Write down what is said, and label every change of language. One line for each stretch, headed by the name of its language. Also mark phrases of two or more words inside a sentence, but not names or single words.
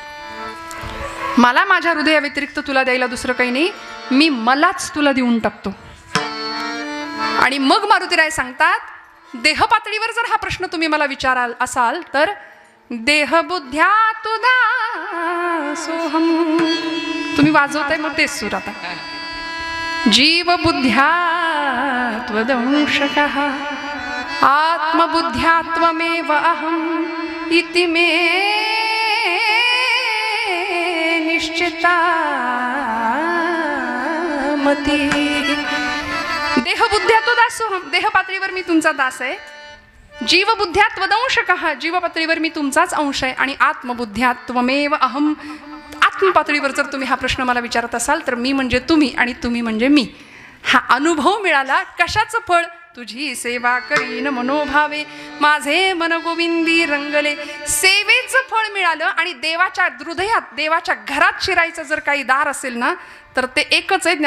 Marathi: मला माझ्या हृदयाव्यतिरिक्त तुला द्यायला दुसरं काही नाही, मी मलाच तुला देऊन टाकतो. आणि मग मारुतीराय सांगतात, देह पातळीवर जर हा प्रश्न तुम्ही मला विचाराल असाल तर
Sanskrit: देह बुद्ध्या तुदा सोहम.
Marathi: तुम्ही वाजवताय मग तेच सूर आता.
Sanskrit: जीव बुद्ध्या त्वदंशकः आत्मबुद्ध्या त्वमेव अहम् इति मे निश्चिता मती. देहबुद्ध्या त्वदासोहम,
Marathi: देह पातळीवर मी तुमचा दास आहे.
Sanskrit: जीवबुद्ध्या त्वदंशकः,
Marathi: जीव पातळीवर मी तुमचाच अंश आहे. आणि
Sanskrit: आत्मबुद्ध्या त्वमेव अहम,
Marathi: आत्मपातळीवर जर तुम्ही हा प्रश्न मला विचारत असाल तर मी म्हणजे तुम्ही आणि तुम्ही म्हणजे मी. हा अनुभव मिळाला. कशाचं फळ? तुझी सेवा करीन मनोभावे, माझे मन गोविंदी रंगले. सेवेचं फळ मिळालं. आणि देवाच्या हृदयात, देवाच्या घरात शिरायचं जर काही दार असेल ना तर ते एकच आहे.